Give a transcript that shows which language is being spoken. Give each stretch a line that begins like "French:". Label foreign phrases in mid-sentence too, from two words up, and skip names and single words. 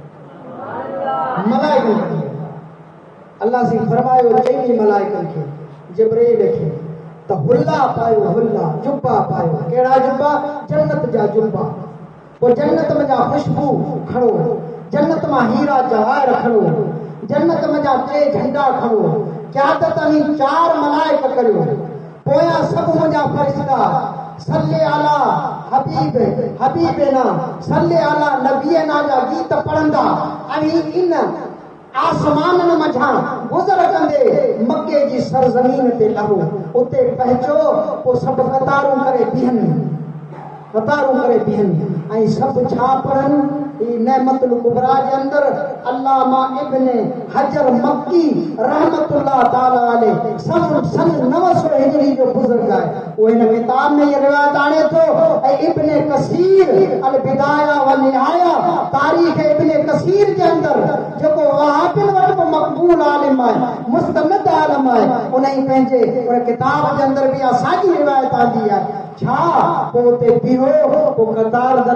Sindhi: अल्लाह से फरमायो चई मलाइकनि खे जिब्रील खे त हुल्ला पायो हुल्ला जुब्बा पायो कहिड़ा जुब्बा जन्नत जा जुब्बा पोइ जन्नत में जा खुशबू खणो जन्नत मां हीरा जवाहर खणो जन्नत में जा 3 झंडा खणो क़यादत में 4 मलाइक करियो पोयां सभु मुंहिंजा फरिश्ता
Arabic: صل على حبيبنا صل على نبينا
Sindhi: जा गीत पढ़ंदा ऐं इन आसमाननि मझां गुज़र कंदे मके जी सरज़मीन ते लहो उते पहुचो पोइ सभु कतारूं करे बीहनि ऐं सभु छा पढ़नि नेमतुल कुबरा जे अंदर अल्लामा इब्न हजर मक्की
Arabic: رحمة الله تعالى عليه
Sindhi: सन 900 हिजरी जो बुजुर्ग आहे वो इन किताब में ये रिवायत आणे थो ऐं इब्न कसीर अल बिदाया व निहाया तारीख़ इब्न कसीर जे अंदर जेको वहाबिन वटि मक़बूल आलिम आहे मुस्तनद आलिम आहे उन ई पंहिंजे उन किताब जे अंदर बि असांजी रिवायत आंदी आहे छा पोइ उते बीहो पोइ कतार दर